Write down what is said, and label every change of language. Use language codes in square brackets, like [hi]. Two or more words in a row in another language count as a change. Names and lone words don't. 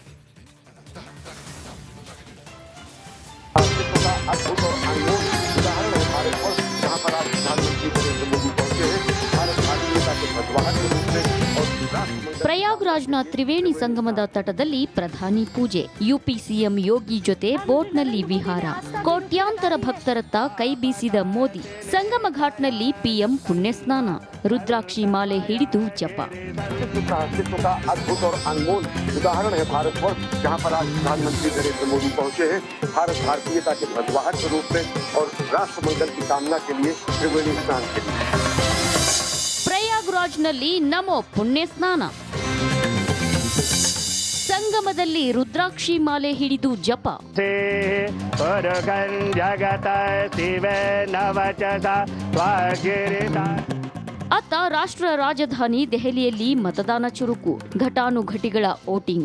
[kn] ಪ್ರಯಾಗ್ರಾಜ್ನ ತ್ರಿವೇಣಿ ಸಂಗಮದ ತಟದಲ್ಲಿ ಪ್ರಧಾನಿ ಪೂಜೆ, [en] UP CM [kn] ಯೋಗಿ ಜೊತೆ ಬೋಟ್ನಲ್ಲಿ ವಿಹಾರ, ಕೋಟ್ಯಾಂತರ ಭಕ್ತರತ್ತ ಕೈ ಬೀಸಿದ ಮೋದಿ. ಸಂಗಮ ಘಾಟ್ನಲ್ಲಿ ಪಿಎಂ ಪುಣ್ಯ ಸ್ನಾನ, ರುದ್ರಾಕ್ಷಿ ಮಾಲೆ ಹಿಡಿದು ಜಪ. [hi] अस्तित्व का अद्भुत और अनमोल उदाहरण है भारतवर्ष, जहाँ पर आज प्रधानमंत्री नरेंद्र मोदी पहुंचे हैं भारत भारतीयता के ध्वजवाहक के रूप में और राष्ट्र मंगल की कामना के लिए त्रिवेणी स्नान के लिए. [kn] ಪ್ರಯಾಗ್ರಾಜ್ನಲ್ಲಿ ನಮೋ ಪುಣ್ಯ ಸ್ನಾನ, ಸಂಗಮದಲ್ಲಿ ರುದ್ರಾಕ್ಷಿ ಮಾಲೆ ಹಿಡಿದು ಜಪ. ಅತ್ತ ರಾಷ್ಟ್ರ ರಾಜಧಾನಿ ದೆಹಲಿಯಲ್ಲಿ ಮತದಾನ ಚುರುಕು, ಘಟಾನುಘಟಿಗಳ ವೋಟಿಂಗ್.